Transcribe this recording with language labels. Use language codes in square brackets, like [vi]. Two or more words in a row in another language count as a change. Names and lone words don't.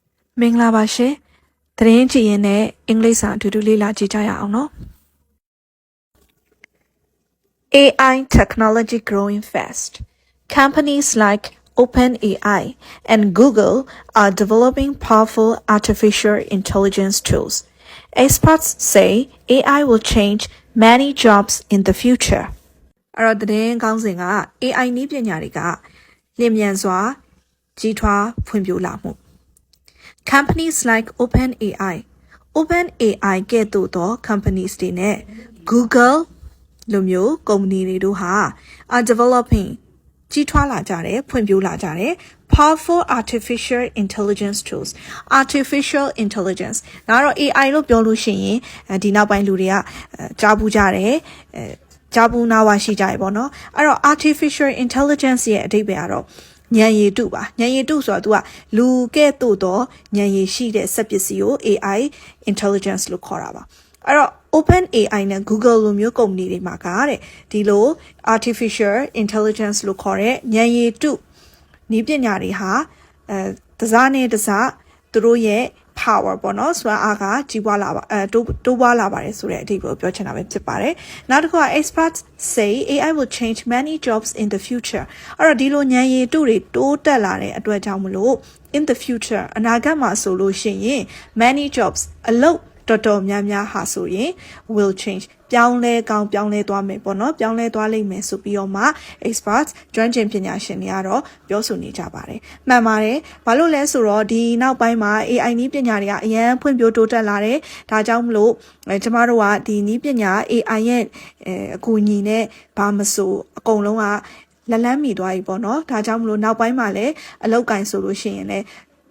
[my] မင်္ဂလာပါရှင်သတင်းကြည့်ရင်နဲ့အင်္ဂလိပ်စာအတူတူလေ့လာကြည့်ကြရအောင်နော် [en] AI technology growing fast. Companies like OpenAI and Google are developing powerful artificial intelligence tools. Experts say AI will change many jobs in the future. [my] အဲ့တော့သတင်းကောင်းစဉ်က AI နည်းပညာတွေကလျင်မြန်စွာကြီးထွားဖွံ့ဖြိုးလာမှု [en] Companies like OpenAI [my] ကဲ့သို့သော companies တွေ နဲ့ Google လိုမျိုးကုမ္ပဏီတွေတို့ဟာ [en] are developing [my] ကြီးထွားလာကြတယ်ဖွံ့ဖြိုးလာကြတယ် [en] powerful artificial intelligence tools artificial intelligence [my] ဒါကတော့ AI လို့ပြောလို့ရှိရင်ဒီနောက်ပိုင်းလူတွေကကြားဘူးကြတယ်ကြားဘူးနားဝရှိကြရပေါ့နော်အဲ့တော့ [en] artificial intelligence [my] ရဲ့အဓိပ္ပာယ်ကတော့ဉာဏ်ရည်တုပါဉာဏ်ရည်တုဆိုတာ तू ကလူကဲ့သို့သောဉာဏ်ရည်ရှိတဲ့စက်ပစ္စည်းကို [en] AI intelligence [my] လို့ခေါ်တာပါအဲ့တော့ OpenAI နဲ့ Google လိုမျိုးကုမ္ပဏီတွေမှာကတဲ့ဒီလို [en] artificial intelligence [my] လို့ခေါ်တဲ့ဉာဏ်ရည်တုနည်းပညာတွေဟာတစားနဲ့တစားသူတို့ရဲ့ power ပေါ့နော်ဆိုတာအားကကြီးပွားလာပါတိုးပွားလာပါတယ်ဆိုတဲ့အဓိပ္ပာယ်ပြောချင်တာပဲဖြစ်ပါတယ်နောက်တစ်ခုက [en] experts say AI will change many jobs in the future [my] အဲ့တော့ဒီလိုဉာဏ်ရည်တုတွေတိုးတက်လာတဲ့အတွက်ကြောင့်မလို့ [en] in the future [my] အနာဂတ်မှာ ဆိုလို့ရှိရင် [en] many jobs [my] အလုပ်တော်များများဟာဆိုရင် [en] will change [my] ပြောင်းလဲကောင်းပြောင်းလဲသွားမယ်ပေါ့နော်ပြောင်းလဲသွားလိမ့်မယ်ဆိုပြီးတော့မှ experts ကျွမ်းကျင်ပညာရှင်တွေကတော့ပြောဆိုနေကြပါတယ်မှန်ပါတယ်ဘာလို့လဲဆိုတော့ဒီနောက်ပိုင်းမှာ AI နည်းပညာတွေကအရန် ဖွံ့ဖြိုးတိုးတက်လာတယ်ဒါကြောင့်မလို့ကျမတို့ကဒီနည်းပညာ AI ရဲ့အကူအညီနဲ့ဘာမဆိုအကုန်လုံးကလက်လန်းမီသွားပြီပေါ့နော်ဒါကြောင့်မလို့နောက်ပိုင်းမှာလည်းအလောက်ကင်ဆိုလို့ရှိရင်လည်းခ